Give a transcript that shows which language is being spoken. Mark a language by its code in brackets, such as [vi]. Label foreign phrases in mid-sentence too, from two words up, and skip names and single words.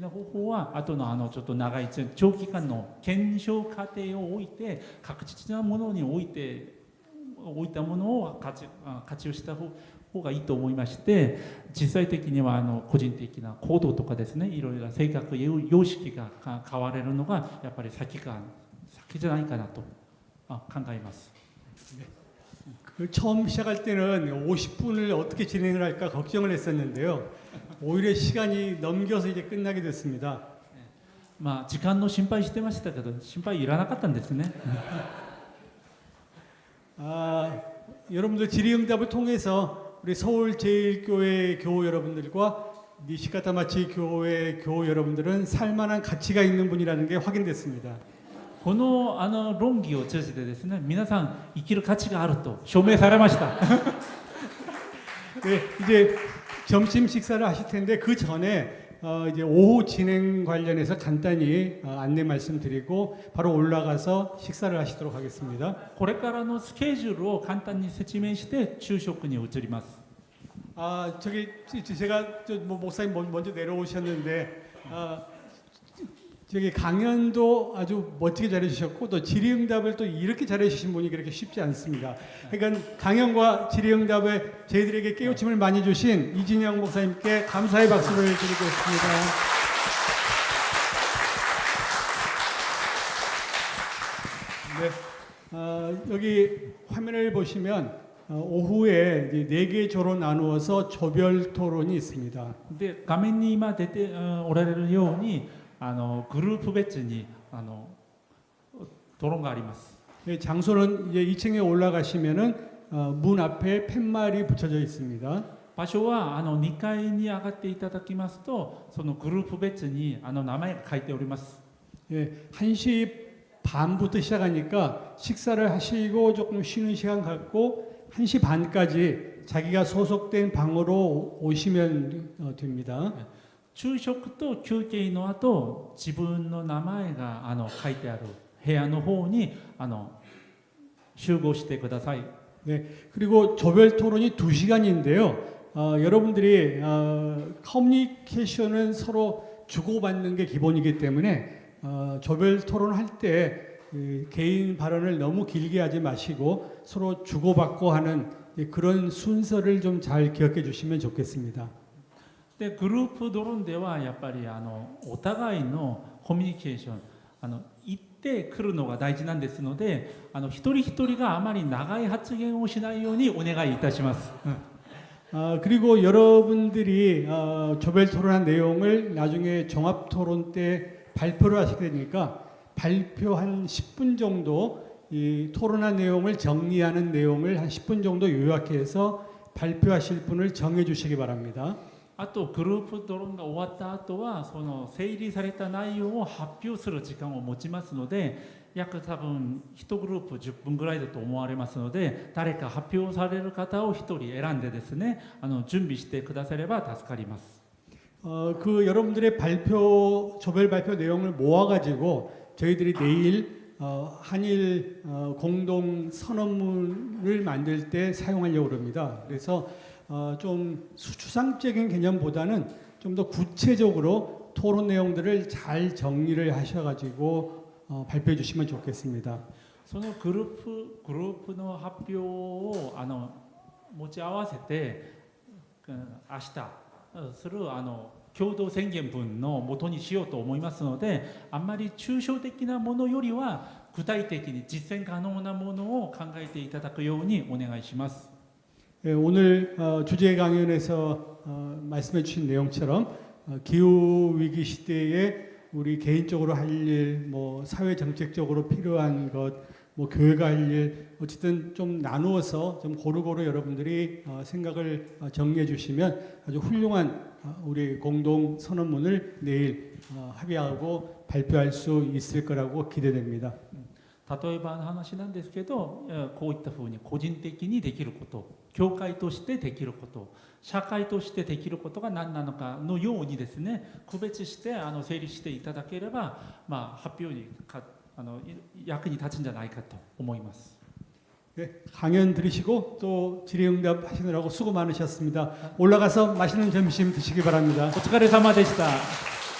[ja] な方法は後のちょっと長い長期間の検証過程を置いて確実なものに置いたものを活用した方がいいと思いまして実際的には個人的な行動とかですねいろいろな性格様式が変われるのがやっぱり先じゃないかなと考えます。 [ko] 처음 시작할 때는 50분을 어떻게 진행을 할까 걱정을 했었는데요. 오히려 시간이 넘겨서 이제 끝나게 됐습니다. [ja] 時間の心配してましたけど心配いらなかったんですね。 [ko] 여러분들 질의응답을 통해서 우리 서울제일교회 교우 여러분들과 니시카타마치 교회 교우 여러분들은 살만한 가치가 있는 분이라는 게 확인됐습니다. [ja] この論議を通じてですね皆さん生きる価値があると証明されました。 [ko] 네, 이제 점심 식사를 하실 텐데 그 전에 이제 오후 진행 관련해서 간단히 안내 말씀드리고 바로 올라가서 식사를 하시도록 하겠습니다. [ja] これからのスケジュールを簡単に説明して昼食に移ります。 [ko] 제가 목사님 먼저 내려오셨는데 저기 강연도 아주 멋지게 잘해주셨고 또 질의응답을 또 이렇게 잘해주신 분이 그렇게 쉽지 않습니다. 그러니까 강연과 질의응답에 저희들에게 깨우침을 많이 주신 이진영 목사님께 감사의 박수를 드리겠습니다. 네, 여기 화면을 보시면 오후에 4개 조로 나누어서 조별 토론이 있습니다. [ja] で画面に今出ておられるようにグループ別に討論があります。 [ko] 장소는 이제 2층에 올라가시면은 문 앞에 팻말이 붙여져 있습니다. [ja] 場所は2階に上がっていただきますとそのグループ別に名前が書いております。 [ko] 1시 반부터 시작하니까 식사를 하시고 조금 쉬는 시간 갖고 1시 반까지 자기가 소속된 방으로 오시면 됩니다. [ja] 昼食と休憩の後自分の名前が書いてある部屋の方に集合してください。 [ko] 네, 그리고 조별 토론이 2시간인데요. 여러분들이 커뮤니케이션은 서로 주고받는 게 기본이기 때문에 조별 토론할 때 개인 발언을 너무 길게 하지 마시고 서로 주고받고 하는 그런 순서를 좀 잘 기억해 주시면 좋겠습니다. [ja] でグループ討論ではやっぱりお互いのコミュニケーション一ってくるのが大事なんですので、一人一人があまり長い発言をしないようにお願いいたします。 [ko] 그리고 여러분들이 조별 토론한 내용을 나중에 종합 토론 때 발표를 하시게 되니까 발표 한 10분 정도 이 토론한 내용을 정리하는 내용을 한 10분 정도 요약해서 발표하실 분을 정해 주시기 바랍니다. [ja] あとグループトロンが終わった後はその整理された内容を発表する時間を持ちますので、約多分1グループ10分ぐらいだと思われますので、誰か発表される方を1人選んでですね、準備してくだされば助かります。 [ko] 그 여러분들의 발표 조별 발표 내용을 모아가지고 저희들이 내일 한일 공동 선언문을 만들 때 사용하려고 합니다. 그래서 좀 추상적인 개념보다는 좀 더 구체적으로 토론 내용들을 잘 정리를 하셔가지고 발표해 주시면 좋겠습니다. [ja] そのグループの発表を持ち合わせて明日する共同宣言文の元にしようと思いますので、あんまり抽象的なものよりは具体的に実践可能なものを考えていただくようにお願いします。 [ko] 오늘 주제 강연에서 말씀해 주신 내용처럼 기후 위기 시대에 우리 개인적으로 할 일, 뭐 사회 정책적으로 필요한 것, 뭐 교회가 할 일, 어쨌든 좀 나누어서 좀 고루고루 여러분들이 생각을 정리해 주시면 아주 훌륭한 우리 공동 선언문을 내일 합의하고 발표할 수 있을 거라고 기대됩니다. [ja] 例えばの話なんですけど、こういったふうに個人的にできること、教会としてできること、社会としてできることが何なのかのようにですね、区別して整理していただければ、発表に役に立つんじゃないかと思います。 [ko] 네, 강연 들으시고 또 질의응답 하시느라고 수고 많으셨습니다. 올라가서 맛있는 점심 드시기 바랍니다. [ja] お疲れ様でした。